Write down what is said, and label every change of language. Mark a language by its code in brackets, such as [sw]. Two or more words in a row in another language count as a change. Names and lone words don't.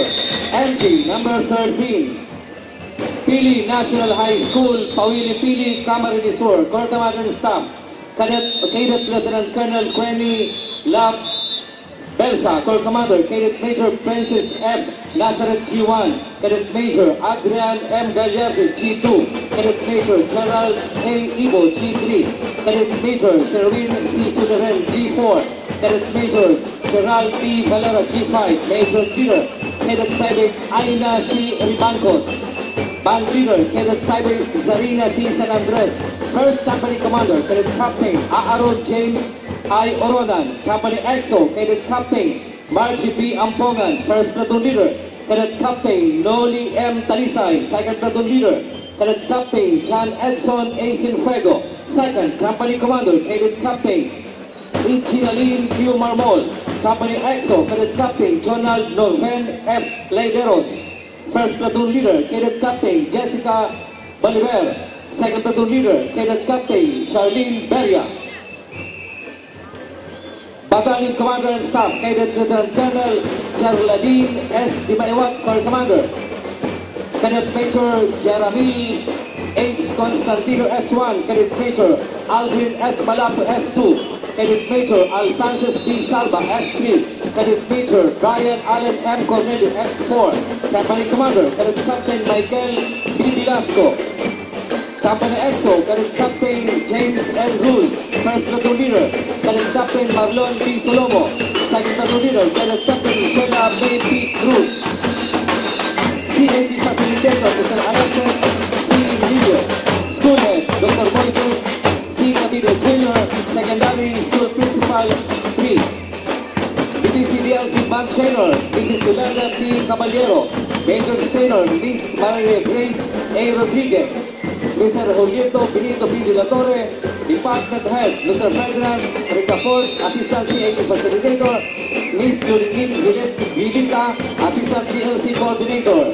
[en] Entry number 13, Pili National High School, Pawili Pili, Camarines Sur. Corps Commander and Staff, Cadet Lieutenant Colonel Quenny Lab Belsa. Corps Commander, Cadet Major Princess F. Nazareth G1, Cadet Major Adrian M. Gallardo G2, Cadet Major Gerald A. Ibo G3, Cadet Major Sherwin C. Suderen G4, Cadet Major Gerald P. Valera G5, Major Leader, Cadet Private Aina C. Ribancos, Band Leader, Cadet Private Zarina C. San Andres, First Company Commander, Cadet Captain Aaron James I. Oronan, Company EXO, Cadet Captain Margie B. Ampongan, First Platoon Leader, Cadet Captain Noli M. Talisay, Second Platoon Leader, Cadet Captain John Edson A. Sinfuego, Second Company Commander, Cadet Captain Ichinalin Q. Marmol, Company EXO, Cadet Captain Jonald Norven F. Leideros, First Platoon Leader, Cadet Captain Jessica Bolivar, Second Platoon Leader, Cadet Captain Charlene Beria. Battalion Commander and Staff, Cadet Lieutenant Colonel Jarladin S. Dimaiwat, Corps Commander. Cadet Major Jeremy H. Constantino S1, Cadet Major Alvin S. Malapo S2, Cadet Major Alphonsus B. Salva S3, Cadet Major Brian Allen M. Cornelio S4, Company Commander, Cadet Captain Michael B. Velasco. Company EXO, Cadet Captain James L. Rule, First Platoon Leader, Cadet Captain Marlon B. Solomo, Second Platoon Leader, Cadet Captain Sheila May P. Cruz. CAD Facilitator, Mr. Alexis C. Emilio. School Head, Dr. Moises C. Cavite Jr., Secondary School Principal 3. DPCDLC Bank Trainer, Mrs. Yolanda T. Caballero. Major Trainer, Miss Maria Grace A. Rodriguez. Mr. Julieto Benito P. De La Torre, Department Head, Mr. Ferdinand Ricafort, Assistant CAD Facilitator, Miss Jolene Vilita, Assistant CLC Coordinator.